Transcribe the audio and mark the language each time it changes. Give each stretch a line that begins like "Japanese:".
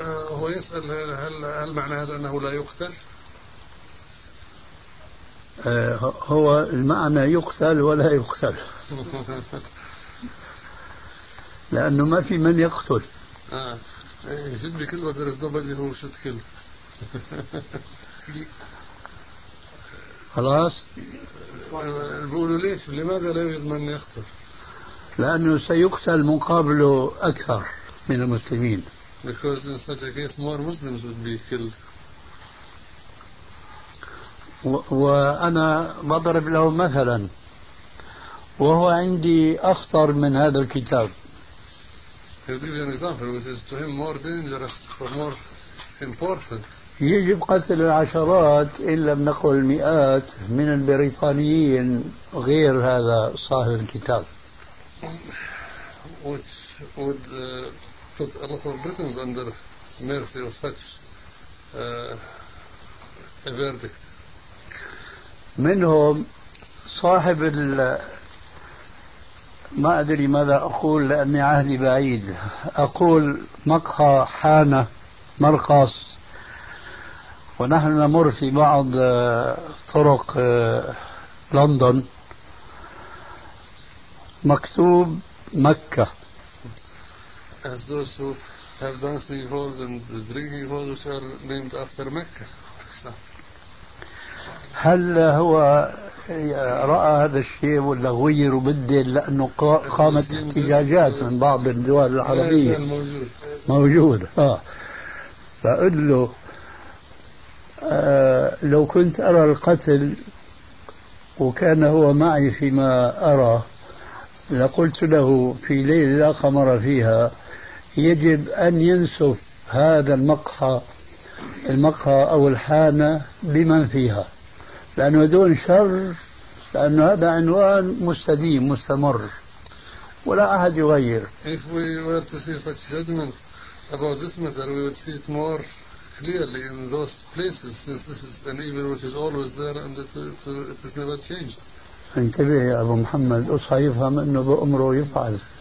Arabic: هو يسأل هل معنى هذا أنه لا يقتل؟ هو المعنى يقتل ولا يقتل لأنه ما في من يقتل.
English: إيه should be killed, but there is nobody who should kill.
Arabic: خلاص. بقولوا ليش؟ لماذا لا يوجد من يقتل؟ لأنه سيقتل مقابله أكثر من المسلمين.
English: Because in such a case more Muslims would be killed.
Arabic: وأنا بضرب له مثلا وهو عندي أخطر من هذا الكتاب.
English: He'll give you an example which is to him more dangerous or more important.
Arabic: يجب قتل العشرات إن لم نقل المئات من البريطانيين غير هذا صاحب الكتاب.
English: Which would put a lot of Britons under mercy of such a verdict.
Arabic: منهم صاحب ال ما أدري ماذا أقول لأني عهدي بعيد، أقول مقهى حانة مرقص، ونحن نمر في بعض طرق لندن مكتوب مكة.
English: As those who have dancing halls and drinking halls are named after Mecca.
Arabic: هل هو رأى هذا الشيء ولا غير وبدل لأنه قامت احتجاجات من بعض الدول العربية موجود فأقول له لو كنت أرى القتل وكان هو معي فيما أرى لقلت له في ليلة لا قمر فيها يجب أن ينسف هذا المقهى أو الحانة بمن فيها لأنه دون شر لأنه هذا عنوان مستديم مستمر ولا أحد يغير.
English: If we were to see such judgments about this matter, we would see it more clearly in those places, since this is an evil which is always there and it is never changed.
Arabic: انتبه يا أبو محمد أصحى يفهم أنه بأمره يفعل.